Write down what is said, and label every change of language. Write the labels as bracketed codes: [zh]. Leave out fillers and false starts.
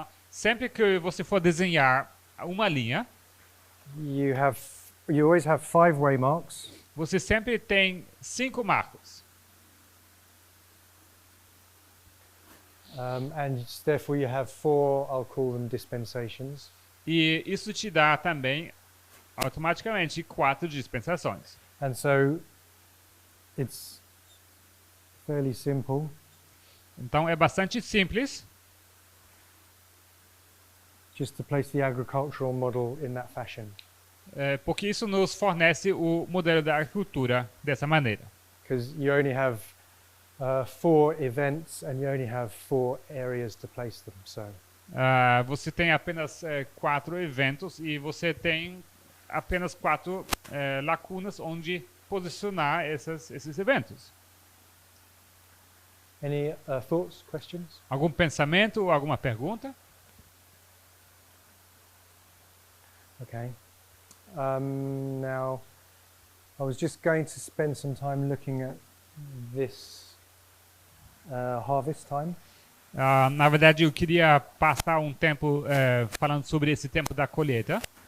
[pt] Sempre que você for desenhar uma linha, [en] you always have 5 waymarks, [pt] você sempre tem 5 marcos. [en] and therefore you have 4, I'll call them dispensations. [pt] E isso te dá também, automaticamente, 4 dispensações. [en] And so it's fairly simple. [pt] Então é bastante simples, [en] Just to place the agricultural model in that fashion. [pt] Porque isso nos fornece o modelo da agricultura dessa maneira. [en] Because you only have 4 events and you only have 4 areas to place them. So [pt] Você tem apenas 4 eventos e você tem apenas 4 lacunas onde posicionar esses eventos. [en] any thoughts, questions? [pt] Algum pensamento ou alguma pergunta? [en] Okay. Now, I was just going to spend some time looking at this harvest time. [pt] Na verdade, eu queria passar um tempo falando sobre esse tempo da colheita.